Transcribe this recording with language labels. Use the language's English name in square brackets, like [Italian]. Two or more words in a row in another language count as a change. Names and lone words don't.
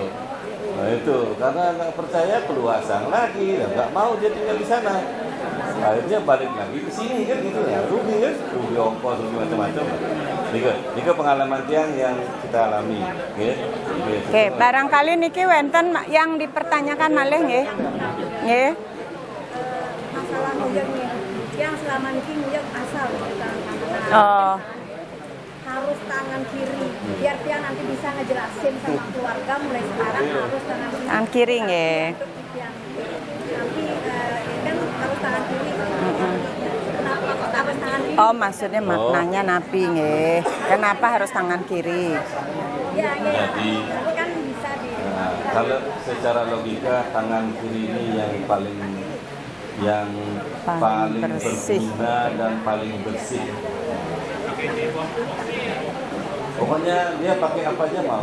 [Indonesian] Nah itu karena nggak percaya perluasan lagi, nggak mau dia tinggal di sana. Akhirnya balik lagi ke sini kan gitu ya, rugi kan, rugi ongkos, rugi macam-macam. Ini pengalaman tiang yang kita alami. Oke, barangkali [Balinese] niki wenten [Indonesian] yang dipertanyakan [Balinese] malih nggih. Nggih. [Indonesian] Masalah nguyang nih, yang selama ini nguyang asal Oh. harus tangan kiri, biar dia nanti bisa ngejelasin sama keluarga mulai sekarang harus tangan kiri. Tangan kiri nggih. Nanti kan harus tangan kiri. Kenapa kok harus tangan kiri? Oh, maksudnya maknanya [Balinese] napi nggih. [Indonesian] Kenapa harus tangan kiri? Ya, Jadi tapi kan bisa di. kalau secara logika tangan kiri ini yang paling bersih. berguna dan paling bersih. Pokoknya dia pakai apa aja mau.